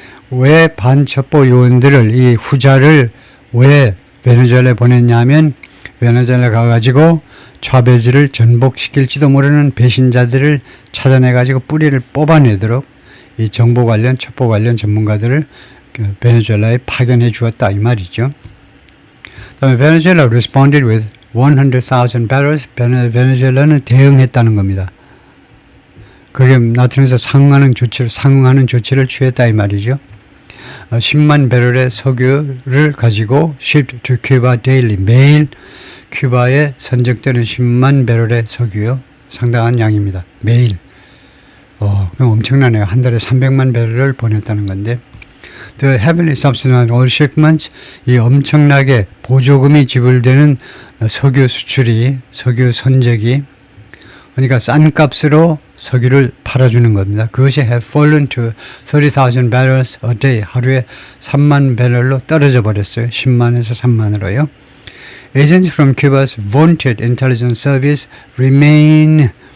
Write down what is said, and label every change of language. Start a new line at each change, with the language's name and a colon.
Korean: 왜 반첩보 요원들을 이 후자를 왜 베네수엘라에 보냈냐면 베네수엘라 가가지고 차베즈를 전복시킬지도 모르는 배신자들을 찾아내가지고 뿌리를 뽑아내도록 이 정보 관련 첩보 관련 전문가들을 베네수엘라에 파견해 주었다 이 말이죠. 다음에
English: 베네수엘라 responded with 100,000 barrels.
Korean: 베네수엘라는 대응했다는 겁니다. 그게 나타내서 상응하는 조치를 취했다 이 말이죠. 10만 배럴의 석유를 가지고
English: shipped to Cuba daily.
Korean: 매일 큐바에 선적되는 10만 배럴의 석유요. 상당한 양입니다. 매일. 그럼 엄청나네요. 한 달에 300만 배럴을 보냈다는 건데.
English: The heavily subsidized oil shipments,
Korean: 이 엄청나게 보조금이 지불되는 석유 선적이 그러니까 싼 값으로 석유를 팔아주는 겁니다. 그것이
English: have fallen to 30,000 barrels a day.
Korean: 하루에 3만 배럴로 떨어져 버렸어요. 10만에서 3만으로요.
English: Agents from Cuba's vaunted intelligence service remain.